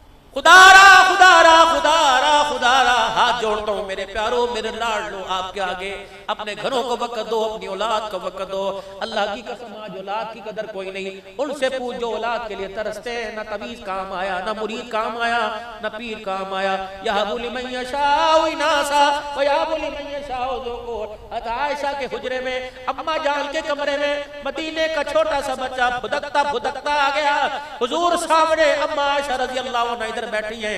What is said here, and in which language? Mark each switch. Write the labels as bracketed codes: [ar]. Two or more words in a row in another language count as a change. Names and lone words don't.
[ur] خدا را خدا را خدا را خدا را ہاتھ جوڑتا ہوں میرے پیاروں میرے لاڈلو آپ کے آگے اپنے گھروں کو وقت دو اپنی اولاد کو وقت دو اللہ کی قسم آج اولاد کی قدر کوئی نہیں ان سے پوچھ جو اولاد کے لیے ترستے ہیں نہ طویز کام آیا نہ مرید کام آیا نہ پیر کام آیا [ar] یہب لمن یشاء اناسا ویہب لمن یشاء ذکور [ur] عائشہ کے حجرے میں اماں جان کے کمرے میں مدینے کا چھوٹا سا بچہ بھدکتا بھدکتا آ گیا حضور سامنے اماں عائشہ [ar] رضی اللہ عنہ [ur] ادھر بیٹھی ہیں